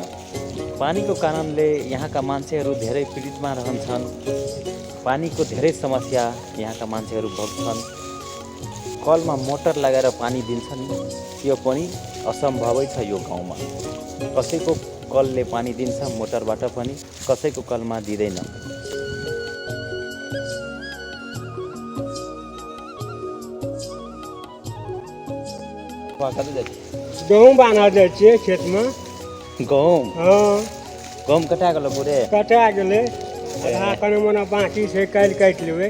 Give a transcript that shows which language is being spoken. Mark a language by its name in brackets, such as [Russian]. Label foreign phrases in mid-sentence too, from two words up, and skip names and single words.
[Nepali] पानीको कारणले यहाँका मान्छेहरू धेरै पीडितमा रहन्छन्। पानीको धेरै समस्या यहाँका मान्छेहरू भोग्छन्। कलमा मोटर लगाएर पानी दिन्छन्, त्यो पनि असम्भवै छ यो गाउँमा। कसैको कलले पानी दिन्छ मोटरबाट पनि, कसैको कलमा दिँदैन। [Maithili] गहूँ बान्हा जाइ छियै खेत में। गहुँ गहुँ कटा गेलो पूरे? कटा गेलै, आधा कने मने बाँकी छै, काल्हि काटि लेबै।